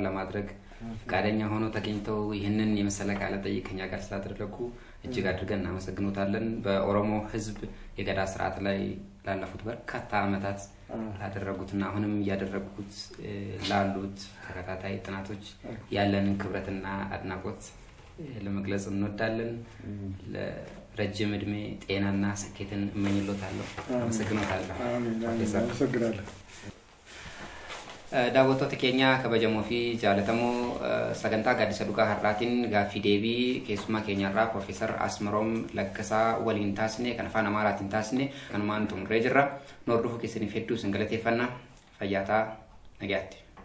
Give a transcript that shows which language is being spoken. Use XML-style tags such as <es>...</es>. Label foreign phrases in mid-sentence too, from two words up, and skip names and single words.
<am>ለማድረግ ፈቃደኛ ሆኖ ተገኝተው ይሄንን የመሰለ ቃለ መጠይቅ ከኛ ጋር ስላደረጉ እጅግ አድርገን እናመሰግኖታለን በኦሮሞ ህዝብ የገዳ ስርዓት ላይ ላለፉት በርካታ አመታት ያደረጉትና አሁንም ያደረጉት ላሉት ተከታታይ ጥናቶች ያለንን ክብረትና አድናቆት ለመግለጽ እንወዳለን ለረጅም እድሜ ጤናና ስኬትን እመኝሎታለሁ አመሰግኖታለሁ አመሰግናለሁ</am> <om>daawwattoota keenya kabajamoo fi jaalatamoo sagantaa gaaddisa dhugaa har'aatiin gaaffii deebii keessummaa keenyarraa Profeesar Asmaroom Laggasaa waliin taasisne kan afaan Amaaraatiin taasisne kanumaan xumurree jirra nu hordofuu keessaniif hedduu isin galateeffanna fayyaa nagaatti</om>